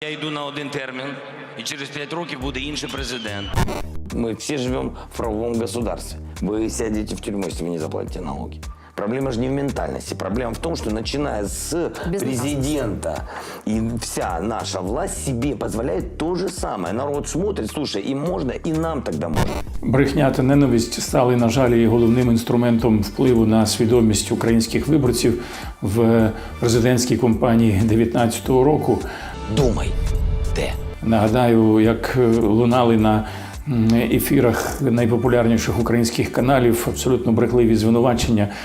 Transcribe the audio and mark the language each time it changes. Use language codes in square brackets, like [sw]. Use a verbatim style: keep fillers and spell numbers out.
[uk] Я йду на один термін, і через п'ять років буде інший президент. [ru] Мы все живем в правовом государстве. Вы сядете в тюрьму, если вы не заплатите налоги. Проблема же не в ментальности. Проблема в том, что начиная с президента и вся наша власть себе позволяет то же самое. Народ смотрит, слушай, им можно, и нам тогда можно. [uk] Брехня та ненависть стали, на жаль, і головним інструментом впливу на свідомість українських виборців в президентській кампанії дві тисячі дев'ятнадцятого року. Думай, де? Нагадаю, як лунали на ефірах найпопулярніших українських каналів абсолютно брехливі звинувачення.